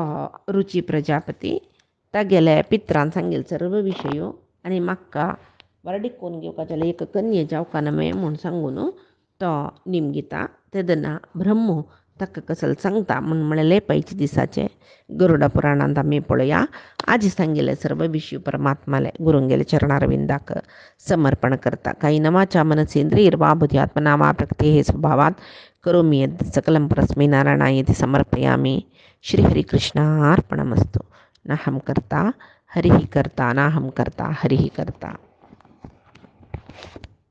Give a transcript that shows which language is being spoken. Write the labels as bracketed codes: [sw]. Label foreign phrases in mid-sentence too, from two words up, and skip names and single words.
[kok] रुची प्रजापती तागेले पित्रान सांगेल सर्व विशयो आनी म्हाका वारडिकोन घेवका जाल्यार एक कन्ये जावका न्हय म्हूण सांगून तो निमगिता तेदना ब्रह्म ताका कसले सांगता म्हूण म्हळेलें पैचे दिसाचे गरुड पुराणांत आमी पळया आज सांगिल्ले सर्व विशय परमात्माले गुरुंगेले चरणारविंदाक समर्पण करता काही नवाच्या [sa] मनसेंद्रियर्वा बुद्ध्यात्मना वा प्रकृतेः स्वभावात् करोमि यद् सकलं परस्मै नारायणायेति समर्पयामि श्रीहरिकृष्णार्पणमस्तु नाहं कर्ता हरिः कर्ता नाहं कर्ता हरिः कर्ता।